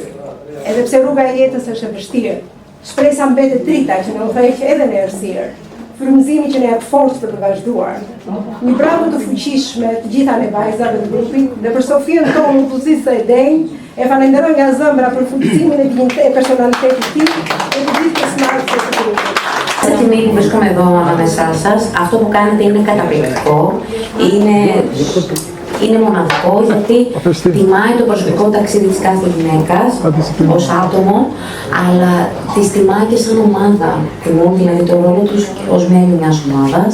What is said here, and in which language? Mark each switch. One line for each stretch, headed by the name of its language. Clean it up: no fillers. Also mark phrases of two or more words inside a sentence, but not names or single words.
Albanian: Edhe pse rruga e jetës është e vështirë, shpresa mbetet drita që na udhëheq edhe në errësirë, frymëzimi që na jep forcë për të vazhduar. Një bravo të fuqishme të gjitha ne vajzave të grupit dhe për Sofiën tonë udhëzisë e denj, e falenderoj nga zemra për fuqizimin e dinjitetit e personalitetit të tij e të gjithë pjesëmarrësve të grupit.
Greek: Αυτή τη στιγμή που βρίσκομαι εδώ ανάμεσά σας, αυτό που κάνετε είναι καταπληκτικό, είναι μοναδικό γιατί τιμάει το προσωπικό ταξίδι της κάθε γυναίκας ως άτομο, αλλά τις τιμάει και σαν ομάδα. Τιμούν δηλαδή το ρόλο τους ως μέλη μιας ομάδας.